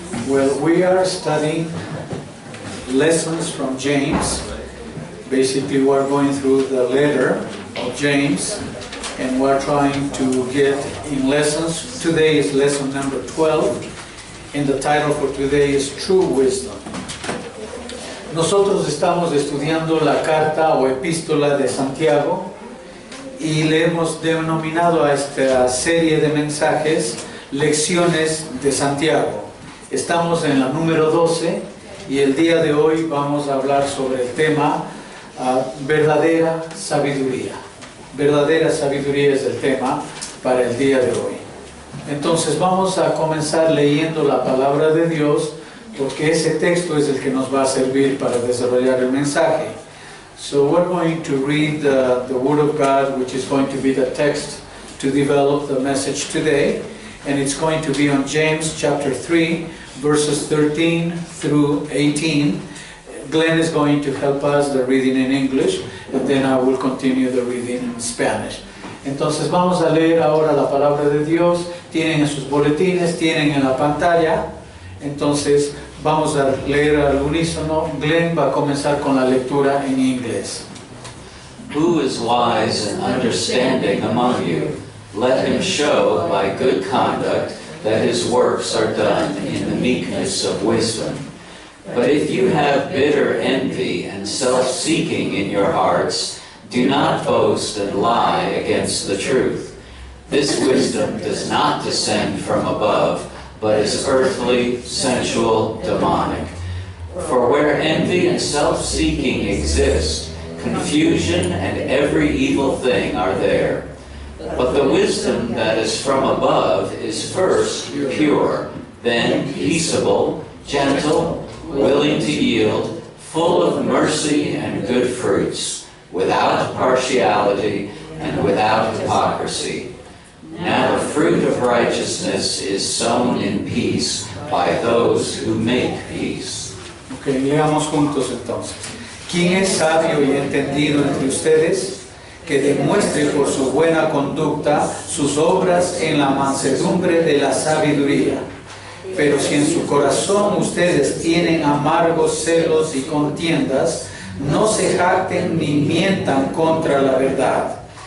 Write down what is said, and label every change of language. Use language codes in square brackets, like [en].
[en] Well, we are studying lessons from James. Basically, we're going through the letter of James, and we're trying to get in lessons. Today is lesson number 12, and the title for today is True Wisdom. [es] Nosotros estamos estudiando la carta o epístola de Santiago y le hemos denominado a esta serie de mensajes Lecciones de Santiago. Estamos en la número 12 y el día de hoy vamos a hablar sobre el tema verdadera sabiduría. Verdadera sabiduría es el tema para el día de hoy. Entonces vamos a comenzar leyendo la palabra de Dios, porque ese texto es el que nos va a servir para desarrollar el mensaje. [en] So we're going to read the Word of God, which is going to be the text to develop the message today. And it's going to be on James chapter 3, verses 13 through 18. Glenn is going to help us the reading in English, and then I will continue the reading in Spanish. [es] Entonces vamos a leer ahora la palabra de Dios. Tienen en sus boletines, tienen en la pantalla. Entonces vamos a leer al unísono. Glenn va a comenzar con la lectura en inglés. [en] Who is wise and understanding among you? Let him show by good conduct that his works are done in the meekness of wisdom. But if you have bitter envy and self-seeking in your hearts, do not boast and lie against the truth. This wisdom does not descend from above, but is earthly, sensual, demonic. For where envy and self-seeking exist, confusion and every evil thing are there. But the wisdom that is from above is first pure, then peaceable, gentle, willing to yield, full of mercy and good fruits, without partiality and without hypocrisy. Now the fruit of righteousness is sown in peace by those who make peace. [es] Ok, leamos juntos entonces. ¿Quién es sabio y entendido entre ustedes? Que demuestre por su buena conducta sus obras en la mansedumbre de la sabiduría. Pero si en su corazón ustedes tienen amargos celos y contiendas, no se jacten ni mientan contra la verdad.